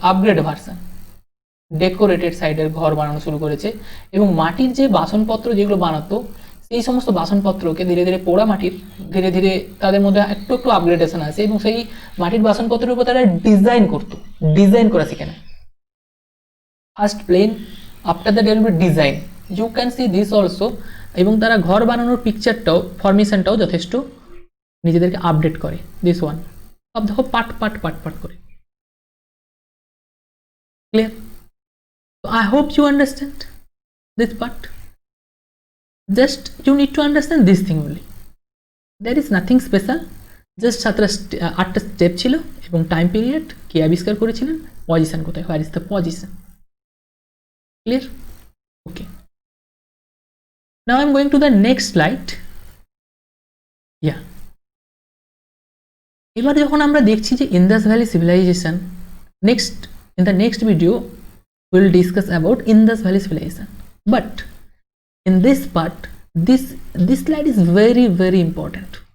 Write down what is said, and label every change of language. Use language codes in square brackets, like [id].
[bn] Upgrade version, decorated সাইডের ঘর বানানো শুরু করেছে, এবং মাটির যে বাসনপত্র যেগুলো বানাতো, সেই সমস্ত বাসনপত্রকে ধীরে ধীরে পোড়া মাটির, ধীরে ধীরে তাদের মধ্যে একটু একটু আপগ্রেডেশন আসে, এবং সেই মাটির বাসনপত্রের উপর তারা ডিজাইন করা শিখে নেয়। [en] First plane, after that develop design, you can see this also. [bn] এবং তারা ঘর বানানোর পিকচারটাও, ফরমেশনটাও যথেষ্ট নিজেদেরকে আপডেট করে। দিস ওয়ান সব দেখো পার্ট পার্ট পার্ট পার্ট করে। [en] Clear? So I hope you understand this part. Just you need to understand this thing only. There is nothing special. [bn] Just 8টা step ছিল, এবং টাইম পিরিয়ড, কে আবিষ্কার করেছিলেন, position কোথায়, [en] Where is the position. Clear? Okay, now I'm going to the next slide. Yeah, [bn] এবার যখন আমরা দেখছি যে [en] Indus Valley civilization, in the next video we'll discuss about Indus Valley civilization, but in this part, this slide is very very important.